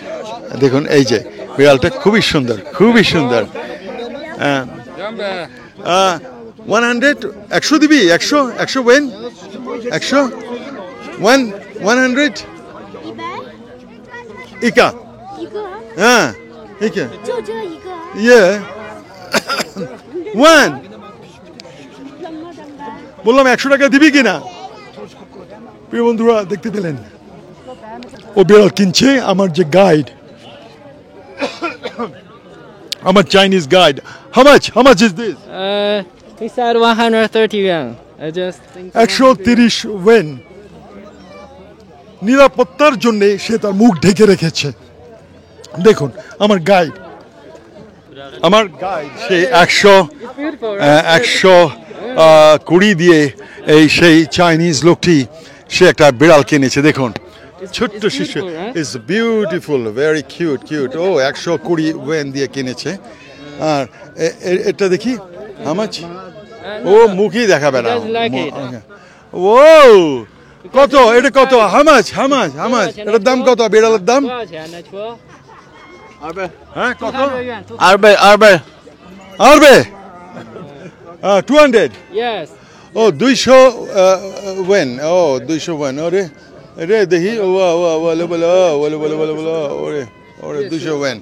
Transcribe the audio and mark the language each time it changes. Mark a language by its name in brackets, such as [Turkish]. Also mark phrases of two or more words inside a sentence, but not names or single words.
[Bangla] দেখুন, এই যে বিড়ালটা খুবই সুন্দর, খুবই সুন্দর। 100 100 দিবি, 100 ওয়েন, 100 100 ইকা, [Chinese] 一个， [Bangla] হ্যাঁ ইকা [Chinese] 就这一个， [Bangla] ইয়ে 1 বললাম 100 টাকা দিবি কিনা। প্রিয় বন্ধুরা দেখতে পেলেন, ও বিড়াল কিনছে। আমার যে গাইড, আমার চাইনিজ গাইড, [English] how much is this? He said 130 yuan. I just think [Bangla] 130 ওয়েন। নিরাপত্তার জন্য সে তার মুখ ঢেকে রেখেছে। দেখুন আমার গাইড, সে 120 দিয়ে এই সেই চাইনিজ লোকটি সে একটা বিড়াল কিনেছে। দেখুন ছোট্ট শিশু, [English] It's beautiful, very cute. [Bangla] ও 120 ওয়েন দিয়ে কিনেছে। আর এটা দেখি হামাচ, ও মুখই দেখাবে না। [English] Doesn't like it. [Bangla] ও কত, এটা কত, হামাচ এটার দাম কত, বিড়ালের দাম? [Chinese] 多少钱呢？球 [Bangla] হ্যাঁ কত? [English] 200 yuan. 200 [Bangla] আরবে 200। [English] Yes. [Bangla] ও 200 ওয়েন, ও 200 ওয়েন। ওরে রে দেখি, ও বলে ওরে 200 ওয়েন।